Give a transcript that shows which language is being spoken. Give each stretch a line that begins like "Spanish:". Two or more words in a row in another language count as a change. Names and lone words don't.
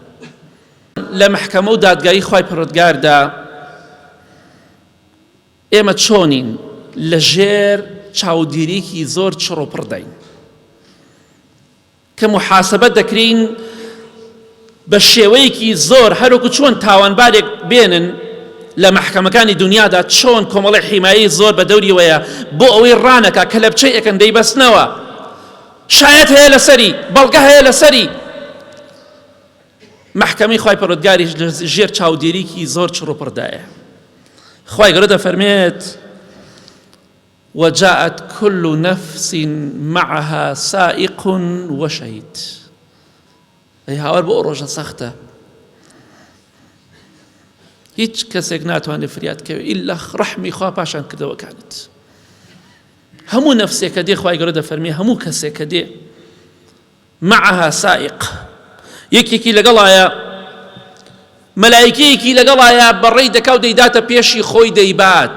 Central Kurdish: لە محکەمە و دادگایی خوای پەروەردگاردا ئێمە چۆنین لەژێر چاودێریکی زۆر چڕۆپڕ دەین کە محاسبە دەکرین بە شێوەیەکی زۆر، هەروەکو چۆن تاوانبارێک بێنن لە محکەمەکانی دنیادا، چۆن کۆمەڵی حیمایی زۆر بە دەوریەوەیە بۆ ئەوەی ڕانەکە کە لە بچەی ئەەکەن دەیبەستنەوە، شایەت هەیە لەسەری، بەڵگە هەیە لەسەری. محکەمەی خوای پەروەردگاریش لەژێر چاودێریکی زۆر چڕۆپڕدایە. خوای گەورە دەفەرمێت
Arabic: وجاءت كل نفس معها سائق وشهيد.
Central Kurdish: ئەی هاوار بۆ ئەو ڕۆژە سەختە، هیچ کەسێک ناتوانێت فریادکەوێت ئیلا ڕەحمی خوا پاشان کردەوەکانت. هەموو نەفسێک کە دێ خوای گەورە دەفەرمێ هەموو کەسێک کە دێ
Arabic: معها سائق،
Central Kurdish: یەکێکی لەگەڵایە، مەلایکەیەکی لەگەڵایە بەڕێی دەکا و دەیداتە پێشی خۆی دەیبات.